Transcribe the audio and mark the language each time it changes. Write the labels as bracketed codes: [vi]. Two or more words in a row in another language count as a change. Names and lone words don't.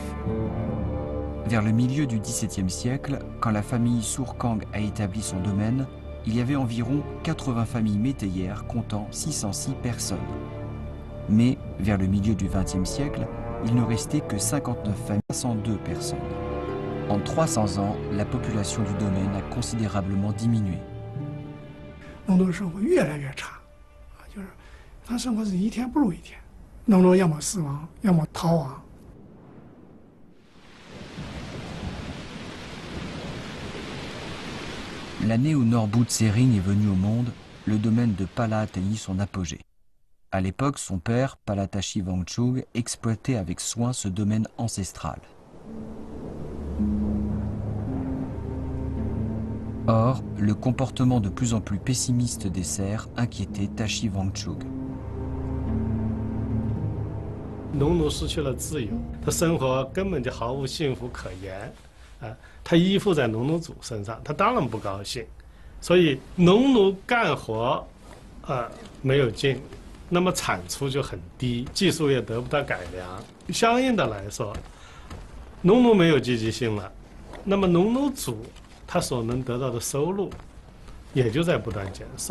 [fr] Vers le milieu du XVIIe siècle, quand la famille Sourkang a établi son domaine, il y avait environ 80 familles métayères comptant 606 personnes. Mais vers le milieu du XXe siècle, il ne restait que 59 familles, 102 personnes. En 300 ans, la population du domaine a considérablement diminué. [zh] 农奴要么死亡，要么逃亡。 [fr] L'année où Norbu Tsering est venu au monde, le domaine de Pala atteignit son apogée. À l'époque, son père, Palatashi Wangchug, exploitait avec soin ce domaine ancestral. Or, le comportement de plus en plus pessimiste des serfs inquiétait Tashi Wangchug. [zh] 农奴失去了自由，他生活根本就毫无幸福可言，他依附在农奴主身上，他当然不高兴，所以农奴干活，没有劲，那么产出就很低，技术也得不到改良，相应的来说，农奴没有积极性了，那么农奴主他所能得到的收入，也就在不断减少。